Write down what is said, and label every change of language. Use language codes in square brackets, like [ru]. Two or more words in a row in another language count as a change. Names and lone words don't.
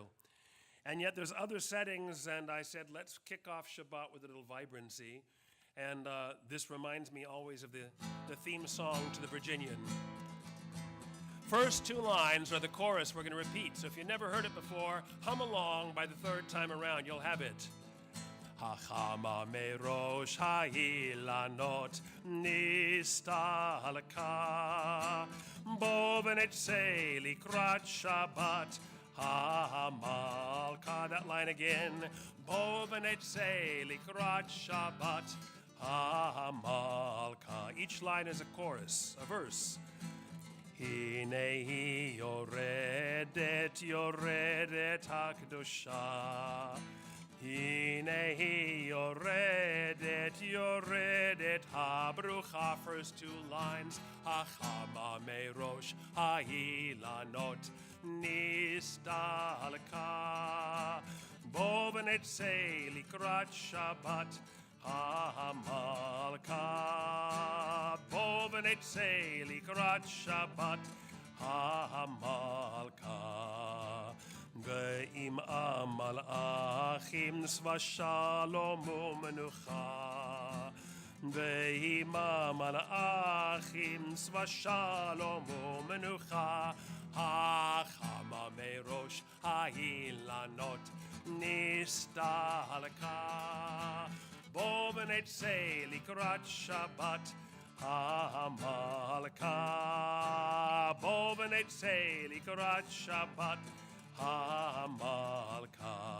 [en] And yet there's other settings, and I said, let's kick off Shabbat with a little vibrancy. And this reminds me always of the theme song to the Virginian. First two lines are the chorus we're going to repeat. So if you never heard it before, hum along. By the third time around, you'll have it. [he] החמה מראש האילנות נסתלקה בואו ונצא לקראת שבת המלכה. [en] That line again. [he] בואו ונצא לקראת שבת המלכה. [en] Each line is a chorus, a verse. [he] הנה יורדת הקדושה. הנה יורדת הברוכה. [en] First two lines. [he] החמה מראש האילנות נסתלקה בואו ונצא לקראת שבת המלכה בואו ונצא לקראת שבת המלכה. ועמה מלאכים צבא שלום ומנוחה. ועמה מלאכים צבא שלום ומנוחה. החמה מראש האילנות נסתלקה בואו ונצא לקראת שבת המלכה בואו ונצא לקראת שבת המלכה.